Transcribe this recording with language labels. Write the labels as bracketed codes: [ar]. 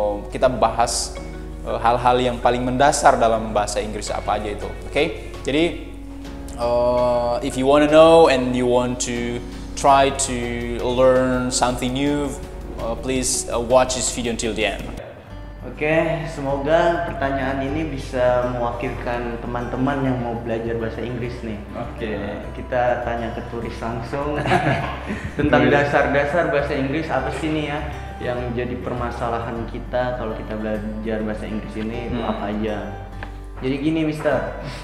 [id] Kita bahas hal-hal yang paling mendasar dalam bahasa Inggris apa aja itu. Oke? [en] Jadi if you want to know and you want to try to learn something new, please watch this video until the end. [id] Oke, semoga pertanyaan ini bisa mewakilkan teman-teman yang mau belajar bahasa Inggris nih. Oke. Kita tanya ke turis langsung tentang dasar-dasar bahasa Inggris apa sih nih ya yang jadi permasalahan kita kalau kita belajar bahasa Inggris ini itu apa aja. Jadi gini, Mister.